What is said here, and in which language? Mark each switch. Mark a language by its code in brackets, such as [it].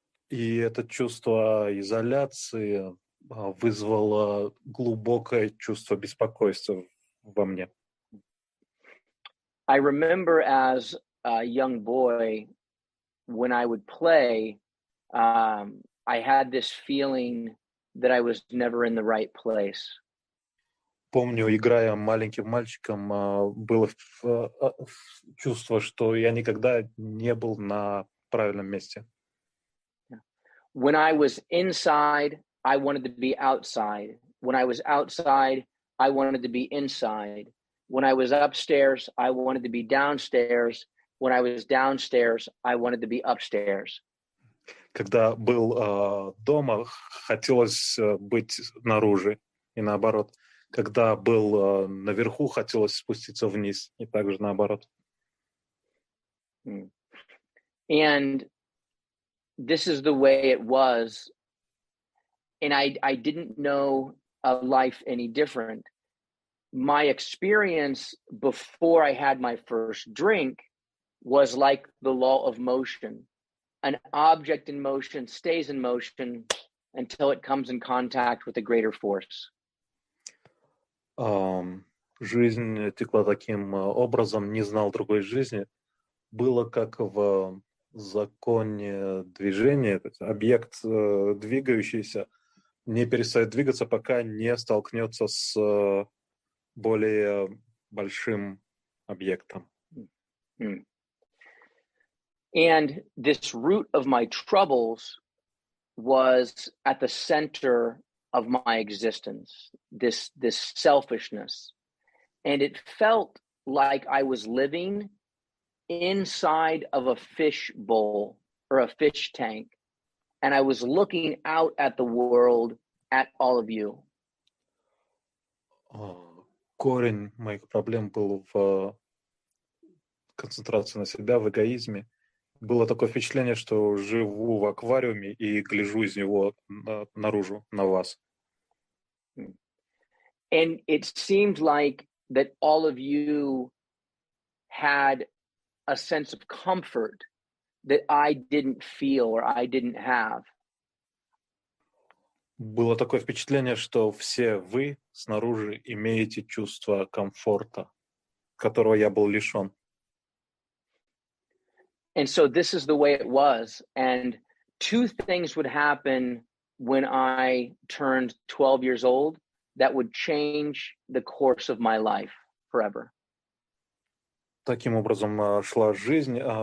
[ru] И это чувство изоляции вызвало глубокое чувство беспокойства во мне. [en] I remember as a young boy, when I would play, I had this feeling that I was never in the right place. [ru] Помню, играя маленьким мальчиком, было чувство, что я никогда не был на правильном месте. [en] When I was inside, I wanted to be outside. When I was outside, I wanted to be inside. When I was upstairs, I wanted to be downstairs. When I was downstairs, I wanted to be upstairs. [ru] Когда был дома, хотелось быть снаружи, и наоборот. Когда был наверху, хотелось спуститься вниз, и также наоборот. [en] And this is the way it was. And I didn't know a life any different. My experience before I had my first drink was like the law of motion. An object in motion stays in motion until it comes in contact with a greater force. [ru] Жизнь текла таким образом, не знал другой жизни. Было как в законе движения, объект двигающийся не перестает двигаться, пока не столкнется с более большим объектом. [en] And this root of my troubles was at the center of my existence, this selfishness. And it felt like I was living inside of a fish bowl or a fish tank. And I was looking out at the world, at all of you. [ru] Корень моих проблем был в концентрации на себя, в эгоизме. Было такое впечатление, что живу в аквариуме и гляжу из него наружу, на вас. [en] And it seemed like that all of you had a sense of comfort that I didn't feel or I didn't have. [ru] Было такое впечатление, что все вы снаружи имеете чувство комфорта, которого я был лишен. [en] And so this is the way it was. And two things would happen when I turned 12 years old that would change the course of my life forever. [ru] Таким образом шла жизнь.